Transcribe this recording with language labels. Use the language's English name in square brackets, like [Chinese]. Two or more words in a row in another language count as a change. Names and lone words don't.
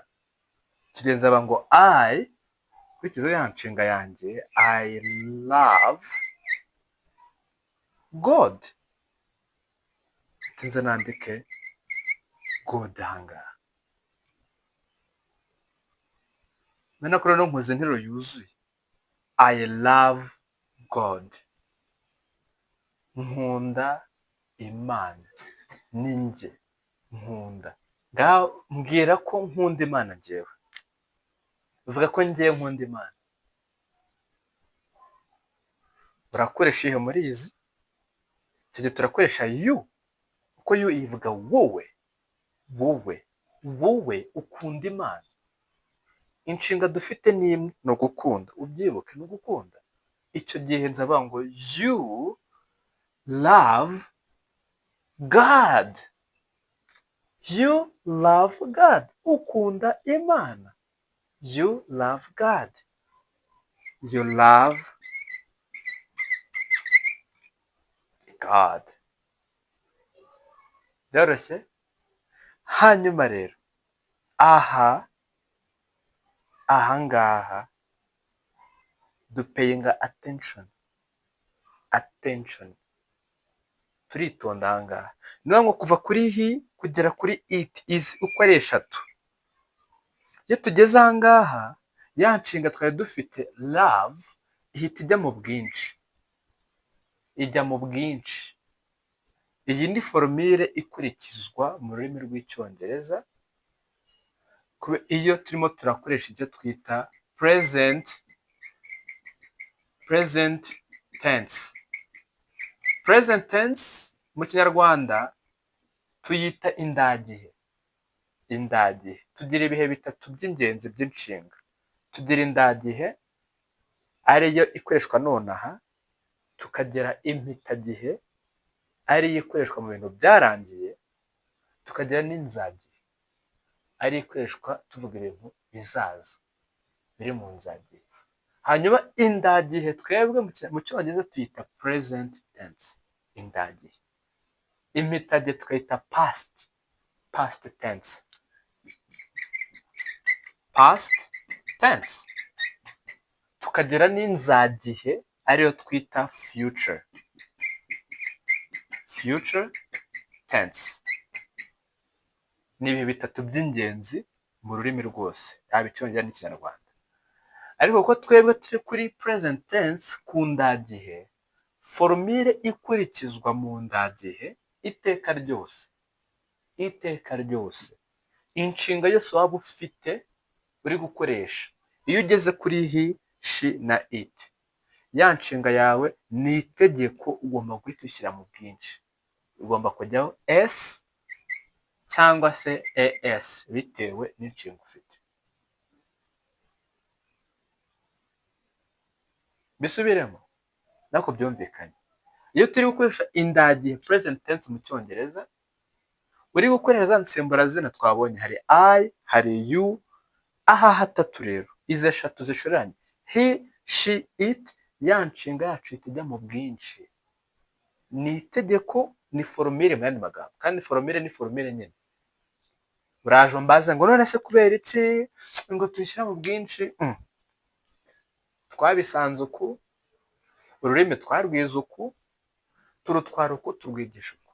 [Kinyarwanda] Tugenza aba ngo I kurikiza ya nshinga yanjye, [English] I love God. [Kinyarwanda] Tinze nandike God ahangaha. Mena ko rero nkoze interuro yuzuye. [English] I love God. [Kinyarwanda] Nkunda Imana. Ni njye nkunda. Mbwira ko nkunda Imana njyewe. Uvuga ko njye nkunda Imana. Urakoresha ihe muri izi. Tujye turakoresha you. Uko you ivuga wowe. Wowe. Wowe ukunda Imana. Inshinga dufite ni imwe, no gukunda. Ubyibuke no gukunda. Icyo gihe nzavuga ngo [English] you love God. You love God. [Kinyarwanda] Ukunda Imana. [English] You love God. You love God. [Kinyarwanda] Byoroshye? Hanyuma rero, ahangaha dupayinga attention. Attention. Turitonda ahangaha. Niyo ngo kuva kuri he kugera kuri [English] it is [Kinyarwanda] uko ari eshatu. Iyo tugeze ahangaha, ya nshinga twari dufite love ihita ijya mu bwinshi. Ijya mu bwinshi. Iyi ni formule ikurikizwa mu rurimi rw'Icyongereza iyo turimo turakoresha ibyo twita [English] present tense. Present tense [Kinyarwanda] mu Kinyarwanda tuyita indagihe. Indagihe. Tugira ibihe bitatu by'ingenzi by'inshinga. Tugira indagihe ariyo ikoreshwa nonaha, tukagira impitagihe ariyo ikoreshwa mu bintu byarangiye, tukagira n'inzagihe ariyo ikoreshwa tuvuga ibintu bizaza biri mu nzagihe. Hanyuma indagihe twebwe mu Cyongereza tuyita [English] present tense. [Kinyarwanda] Indagihe. Impitagihe tukayita [English] past tense. Past tense. [Kinyarwanda] Tukagira n'inzagihe ariyo twita future. [English] Future tense. [Kinyarwanda] Ni ibihe bitatu by'ingenzi mu rurimi rwose, yaba Icyongereza n'Ikinyarwanda. Ariko ko twebwe turi kuri [English] present tense [Kinyarwanda] ku ndagihe, forumire ikurikizwa mu ndagihe iteka ryose. Iteka ryose. Inshinga yose waba ufite uri gukoresha, iyo ugeze kuri [English] he, she [Kinyarwanda] na it, ya nshinga yawe ni itegeko ugomba guhita ushyira mu bwinshi. Ugomba kujyaho s cyangwa se as bitewe n'inshinga ufite. Bisubiremo nako byumvikanye. Iyo turi gukoresha indagihe [English] present tense [Kinyarwanda] mu cyongereza, uri gukoresha za nsimburazina twabonye, hari I, hari you, aha hatatu rero, izi eshatu zishoranye, [English] he, she, it, [Kinyarwanda] ya nshinga yacu itujya mu bwinshi. Ni itegeko, ni forumire mu yandi magambo, kandi forumire ni forumire nyine. Uraje mbaza ngo none se kubera iki ngo tuyishyira mu bwinshi? Twabisanze uku, ururimi twarwize uku, turutwara uku, turwigisha uku.